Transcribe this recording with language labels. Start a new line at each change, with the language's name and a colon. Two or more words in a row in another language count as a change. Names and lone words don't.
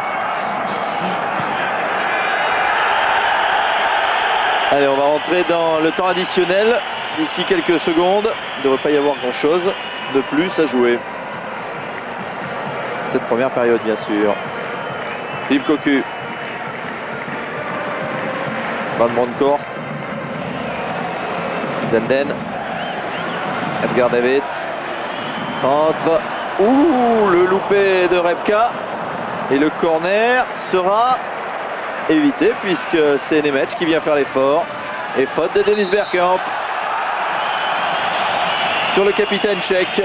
French: Allez, on va rentrer dans le temps additionnel. D'ici quelques secondes, il ne devrait pas y avoir grand chose de plus à jouer. Cette première période, bien sûr. Philippe Cocu. Van Bronckhorst. Zenden. Edgar Davids. Centre. Ouh, le loupé de Repka. Et le corner sera évité puisque c'est Nemec qui vient faire l'effort. Et faute de Dennis Bergkamp sur le capitaine tchèque.